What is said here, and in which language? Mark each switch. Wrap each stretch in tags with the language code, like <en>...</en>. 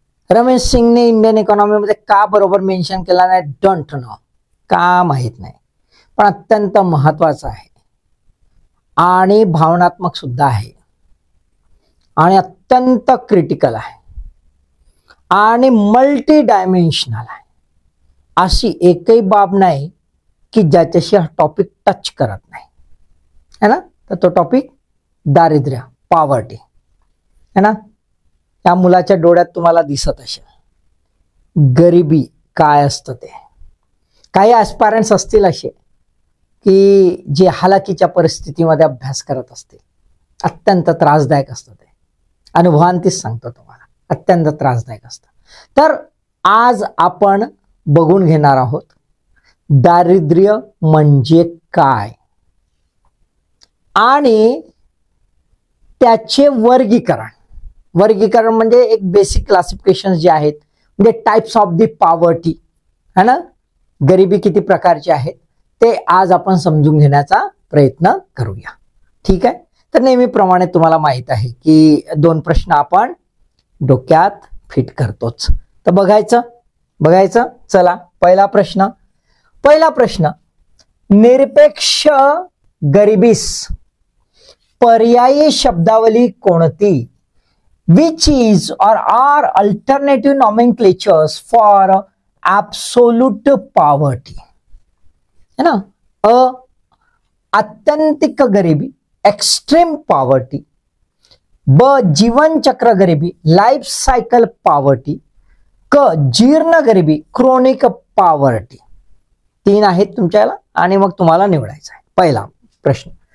<mr>रमेश सिंगने Indian economy मध्ये का बरोबर मेन्शन केला नाही</mr> <en>don't know,</en> <mr>का माहित नाही, पण अत्यंत महत्वाचा आहे आणि भावनात्मक सुद्धा आहे आणि अत्यंत क्रिटिकल आहे आणि मल्टी डायमेन्शनल आहे। अशी एकही बाब नाही की ज्याच्याशी हा टॉपिक टच करत नाही है ना। तर तो टॉपिक दारिद्र्य, पॉवर्टी है ना। त्या मुलाच्या डोळ्यात तुम्हाला दिसत असेल गरिबी काय असतं ते। काही ॲस्पायरंट्स असतील असे की जे हालाकीच्या परिस्थितीमध्ये अभ्यास करत असतील, अत्यंत त्रासदायक असतं ते, अनुभवांतीच सांगतो तुम्हाला, अत्यंत त्रासदायक असतं। तर आज आपण बघून घेणार आहोत दारिद्र्य म्हणजे काय आणि त्याचे वर्गीकरण म्हणजे एक बेसिक क्लासिफिकेशन जे आहेत, म्हणजे टाइप्स ऑफ द पॉवर्टी है ना। गरिबी किती प्रकारची आहेत ते आज आपण समजून घेण्याचा प्रयत्न करूया, ठीक आहे। तर नेहमीप्रमाणे तुम्हाला माहित आहे की दोन प्रश्न आपण डोक्यात फिट करतोच, तर बघायचं चला। पहिला प्रश्न निरपेक्ष गरिबीस पर्यायी शब्दावली कोणती?</mr> <en>Which is or are alternative nomenclatures for absolute poverty है ना।</en> <mr>आत्यंतिक गरिबी एक्स्ट्रीम पॉवर्टी, ब जीवन चक्र गरिबी लाइफ सायकल पॉवर्टी, क जीर्ण गरिबी क्रोनिक पॉवर्टी। तीन आहेत तुमच्याला आणि मग तुम्हाला निवडायचं आहे पहिला प्रश्न।</mr>